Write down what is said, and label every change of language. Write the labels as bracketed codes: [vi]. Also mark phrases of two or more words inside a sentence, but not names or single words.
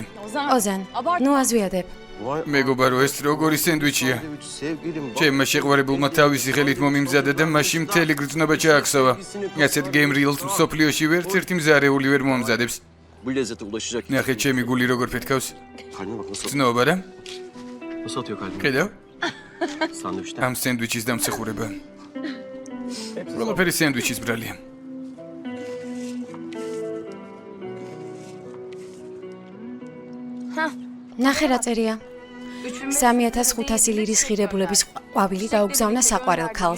[ka] ოზან, ნუ აზვიადებ. მეგობარო, ეს როგორი სენდვიჩია? [tr] Sevgilim bak. [ka] ჩემმა შეყვარებულმა თავისი ხელით მომიმზადა და მაშინ მთელი გრძნობა ჩააქსოვა. ასეთ გეიმ რილს მსოფლიოში ვერც ერთი მზარეული ვერ მომზადებს. [tr] Bu lezzete ulaşacak. [ka] ნახე ჩემი გული როგორ ფეთქავს. [tr] Kalbime bak nasıl, [ka] ცნობა რა? [tr] nasıl atıyor kalbime. [ka] ხედავ? [tr] Sandviçten. [ka] ამ სენდვიჩის დამსახურება. ყველაფერი სენდვიჩის ბრალია. ნახე რა წერია. 3500 ლირის ღირებულების ყვავილი დაუგზავნა საყვარელ ქალს.